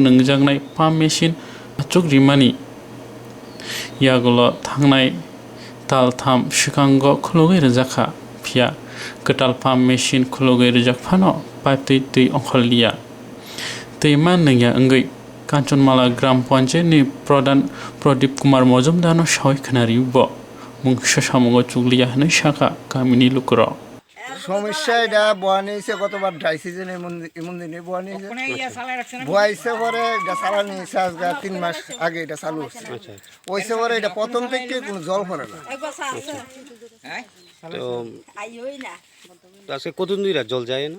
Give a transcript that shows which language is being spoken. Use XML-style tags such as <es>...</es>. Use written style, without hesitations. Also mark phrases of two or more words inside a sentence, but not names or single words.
<trp>nengjangnai</trp> <en>pump machine</en> <trp>achuk rimani yagulo thangnai taltham sikango khulogoi rjakha phia ketal</trp> <en>pump machine</en> <trp>khulogoi rjakphano pipe tui ongkhalliya tui mannya angoi Kanchonmala Gram Panchayat ni Pradhan Pradip Kumar Mojumdar no sawai khnari bo mungsa samungo chukliya hanai saka kamini lukro</trp> <bn>সমস্যা এটা বোয়া নিয়েছে গতবার</bn> <en>dry season</en> <bn>এমন দিনে বোয়া নিয়েছে বোয়াইছে পরে এটা চালা নিয়েছে আজকে 3 মাস আগে এটা চালু হচ্ছে ওইসে পরে এটা প্রথম থেকে কোনো জল পড়ে না তো আজকে কতদিন ধরে জল যায় না</bn>